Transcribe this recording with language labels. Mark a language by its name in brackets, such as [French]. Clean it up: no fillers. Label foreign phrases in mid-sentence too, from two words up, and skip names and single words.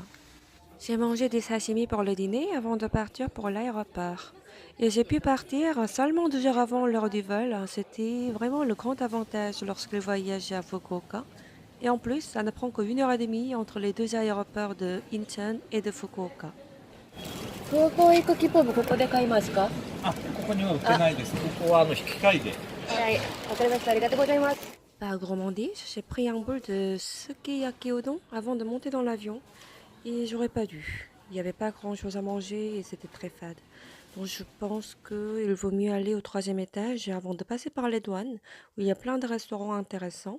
[French] J'ai mangé des sashimi pour le dîner avant de partir pour l'aéroport. Et j'ai pu partir seulement 2 heures avant l'heure du vol. C'était vraiment le grand avantage lorsque je voyageais à Fukuoka. Et en plus, ça ne prend que 1 heure et demie entre les deux aéroports de Incheon et de Fukuoka. [Japanese] 空港行く切符もここで買いますか？あ、ここには売ってないです。ここは引き換えで。はい、わかりました。ありがとうございます。 [French] Par gourmandise, j'ai pris un bol de sukiyaki udon avant de monter dans l'avion. Et j'aurais pas dû. Il n'y avait pas grand-chose à manger et c'était très fade. Donc je pense qu'il vaut mieux aller au troisième étage avant de passer par les douanes, où il y a plein de restaurants intéressants.